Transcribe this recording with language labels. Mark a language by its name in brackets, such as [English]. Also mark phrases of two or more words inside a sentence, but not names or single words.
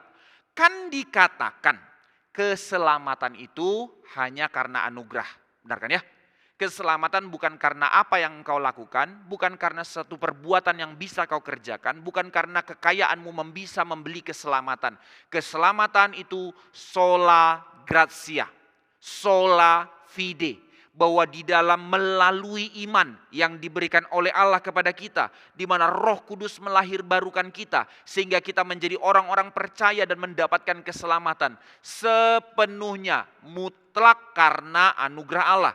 [Indonesian] Kan dikatakan keselamatan itu hanya karena anugerah. Benar kan ya? Keselamatan bukan karena apa yang engkau lakukan, bukan karena satu perbuatan yang bisa kau kerjakan, bukan karena kekayaanmu bisa membeli keselamatan. Keselamatan itu [Latin] sola gratia, sola fide. [Indonesian] Bahwa di dalam melalui iman yang diberikan oleh Allah kepada kita, di mana Roh Kudus melahirbarukan kita sehingga kita menjadi orang-orang percaya dan mendapatkan keselamatan sepenuhnya mutlak karena anugerah Allah.